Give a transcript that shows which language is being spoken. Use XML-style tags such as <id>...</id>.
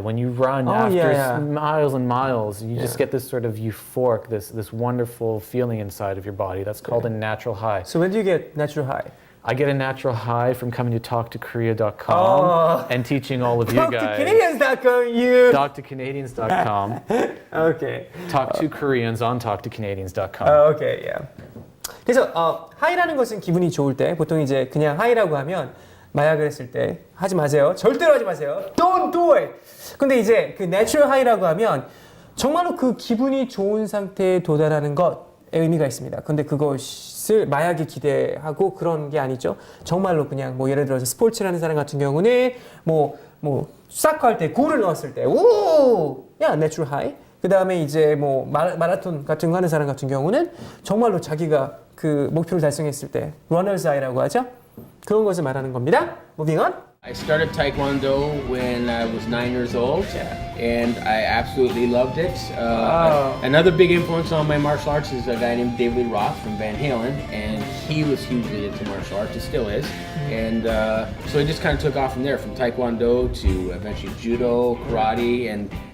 <en>When you run miles and miles, you just get this sort of euphoric, this wonderful feeling inside of your body. That's called a natural high. So when do you get natural high? I get a natural high from coming to talktokorea.com and teaching all of you guys. talktocanadians.com, talktocanadians.com. Okay. Talk to Koreans on talktocanadians.com. Okay, yeah.</en> <ko>그래서 하이라는 것은 기분이 좋을 때 보통 이제 그냥 하이라고 하면 마약을 했을 때 하지 마세요. 절대로 하지 마세요.</ko> <en>Don't do it.</en> <ko>근데 이제 그 natural high라고 하면 정말로 그 기분이 좋은 상태에 도달하는 것에 의미가 있습니다. 근데 그것을 마약에 기대하고 그런 게 아니죠. 정말로 그냥 뭐 예를 들어서 스포츠를 하는 사람 같은 경우는 뭐 사커 할 때 골을 넣었을 때 오! 야, natural high. 그 다음에 이제 뭐 마라톤 같은 거 하는 사람 같은 경우는 정말로 자기가 그 목표를 달성했을 때 runner's high라고 하죠. 그런 것을 말하는 겁니다.</ko> <en>Moving on. I started Taekwondo when I was 9 years old, and I absolutely loved it. Another big influence on my martial arts is a guy named David Lee Roth from Van Halen, and he was hugely into martial arts, and still is. And so it just kind of took off from there, from Taekwondo to eventually Judo, Karate, and...</en>